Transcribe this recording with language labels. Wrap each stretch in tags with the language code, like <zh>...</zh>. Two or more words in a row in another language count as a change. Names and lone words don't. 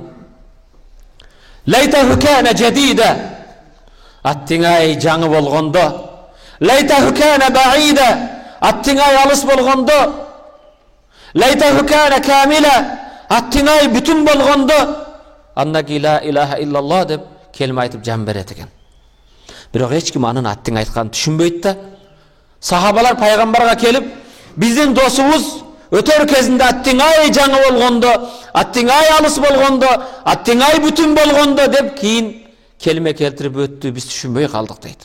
<ar>ليته كان جديدا.</ar> <ky>Аттиңай жаңы болгондо.</ky> <ar>ليته كان بعيدا.</ar> <ky>Аттиңай алыс болгондо.</ky> <ar>ليته كان كاملا.</ar> <ky>Аттиңай бүтүн болгондо. Аннаки</ky> <ar>لا إله إلا الله</ar> <ky>деп келме айтып жан берет экен. Бирок эч ким анын аттиң айтканын түшүнбөйт да. Сахабалар пайгамбарга келип, биздин досубуз өтөр кезинде аттиңай жаңы болгондо, аттиңай алыс болгондо, аттиңай бүтүн болгондо деп кийин келме келтирип өттү, биз түшүнбөй калдык дейт.</ky>